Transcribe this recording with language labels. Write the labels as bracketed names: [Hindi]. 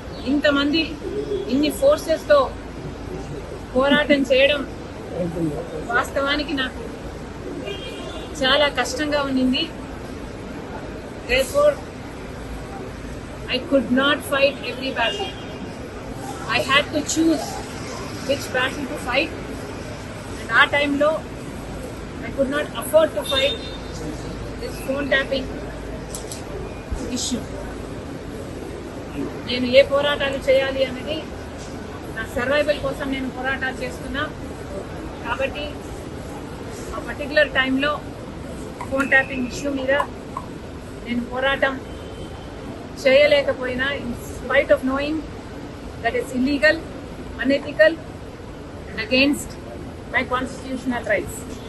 [Telugu] ఇంతమంది ఇన్ని ఫోర్సెస్తో పోరాటం చేయడం వాస్తవానికి నాకు చాలా కష్టంగా ఉండింది. [English] Therefore, I could not fight every battle. I had to choose which battle to fight. And our time lo, I could not afford to fight this phone tapping issue. [Telugu] నేను ఏ పోరాటాలు చేయాలి అనేది నా సర్వైవల్ కోసం నేను పోరాటాలు చేస్తున్నా. కాబట్టి ఆ పర్టికులర్ టైంలో ఫోన్ ట్యాపింగ్ ఇష్యూ మీద నేను పోరాటం చేయలేకపోయినా, [English] In spite of knowing that is illegal, unethical and against my constitutional rights.